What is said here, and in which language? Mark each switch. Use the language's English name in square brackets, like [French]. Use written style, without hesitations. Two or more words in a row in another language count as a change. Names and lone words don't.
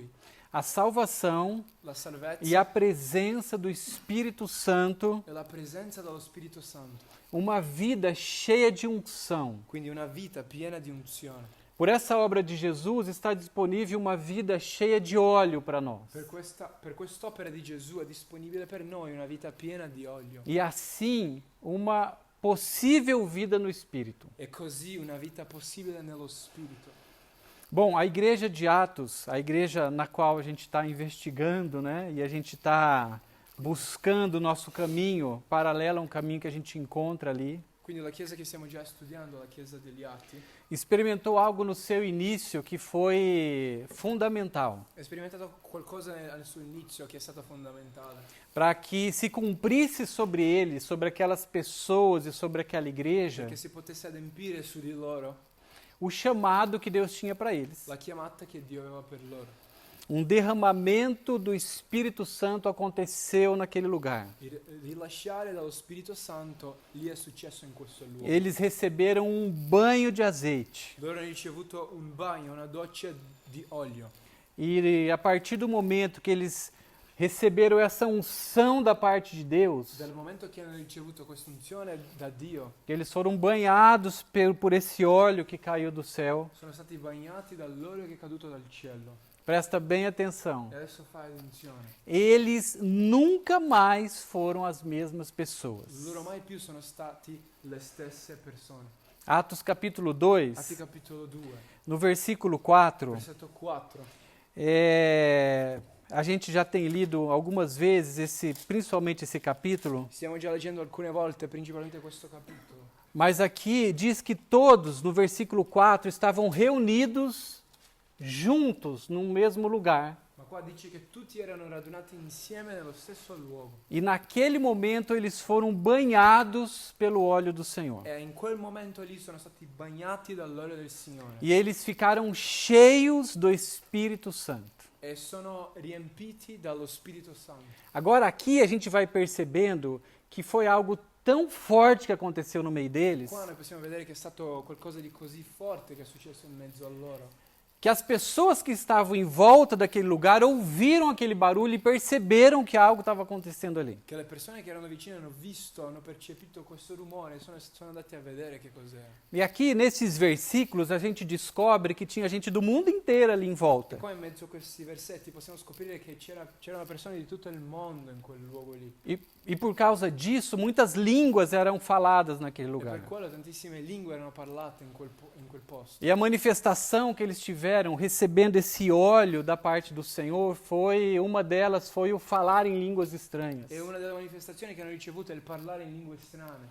[Portuguese] a salvação [Italian] la salvezza [Portuguese] e a presença do Espírito Santo, [Italian] e la presenza dello Spirito Santo. [Portuguese] uma vida cheia de unção. [Italian] Quindi una vita piena di unzione. [Portuguese] Por essa obra de Jesus está disponível uma vida cheia de óleo para nós. [Italian] Per quest'opera di Gesù è disponibile per noi una vita piena di olio [Portuguese] E assim, uma possível vida no Espírito. [Italian] e così una vita possibile nello Spirito. [Portuguese] Bom, a igreja de Atos, a igreja na qual a gente está investigando, né, e a gente está buscando o nosso caminho, paralelo a um caminho que a gente encontra ali, [Italian] Quindi la chiesa che stiamo già studiando, la chiesa degli Atti, [Portuguese] experimentou algo no seu início que foi fundamental, [Italian] ha sperimentato qualcosa al suo inizio che è stato fondamentale, [Portuguese] para que se cumprisse sobre ele, sobre aquelas pessoas e sobre aquela igreja, [Italian] perché si potesse adempiere su di loro [Portuguese] o chamado que Deus tinha para eles. [Italian] la chiamata che Dio aveva per loro. [Portuguese] Um derramamento do Espírito Santo aconteceu naquele lugar. [Italian] Il rilasciare dallo Spirito Santo lì è successo in questo luogo. [Portuguese] Eles receberam um banho de azeite. [Italian] Loro hanno ricevuto un bagno, una doccia di olio. [Portuguese] E a partir do momento que eles receberam essa unção da parte de Deus, [Italian] Dal momento che hanno ricevuto questa unzione da Dio, [Portuguese] que eles foram banhados por esse óleo que caiu do céu. [Italian] sono stati bagnati dall'olio che è caduto dal cielo. [Portuguese] Presta bem atenção. [Italian] E adesso fai attenzione. [Portuguese] Eles nunca mais foram as mesmas pessoas. [Italian] Loro mai più sono stati le stesse persone. [Portuguese] Atos capítulo 2, [Italian] Atti capitolo 2, [Portuguese] no versículo 4, [Italian] versetto 4. [Portuguese] a gente já tem lido algumas vezes, principalmente esse capítulo, [Italian] Stiamo già leggendo alcune volte, principalmente questo capitolo. [Portuguese] mas aqui diz que todos, no versículo 4, estavam reunidos juntos no mesmo lugar. [Italian] Ma qua dice che tutti erano radunati insieme nello stesso luogo. [Portuguese] E naquele momento eles foram banhados pelo óleo do Senhor. [Italian] E in quel momento lì sono stati bagnati dall'olio del Signore. [Portuguese] E eles ficaram cheios do Espírito Santo. [Italian] E sono riempiti dallo Spirito Santo. [Portuguese] Agora aqui a gente vai percebendo que foi algo tão forte que aconteceu no meio deles, [Italian] Qua noi possiamo vedere che è stato qualcosa di così forte che è successo in mezzo a loro. [Portuguese] que as pessoas que estavam em volta daquele lugar ouviram aquele barulho e perceberam que algo estava acontecendo ali. [Italian] Che le persone che erano vicine hanno visto, hanno percepito questo rumore e sono andati a vedere che cos'era. [Portuguese] E aqui nesses versículos a gente descobre que tinha gente do mundo inteiro ali em volta. [Italian] Qua in mezzo a questi versetti possiamo scoprire che c'erano persone di tutto il mondo in quel luogo lì. [Portuguese] E por causa disso, muitas línguas eram faladas naquele [Italian] E [Portuguese] lugar. [Italian] per quello tantissime lingue erano parlate in quel posto. [Portuguese] E a manifestação que eles tiveram recebendo esse óleo da parte do Senhor uma delas foi o falar em línguas estranhas. [Italian] E una delle manifestazioni che hanno ricevuto è il parlare in lingue strane.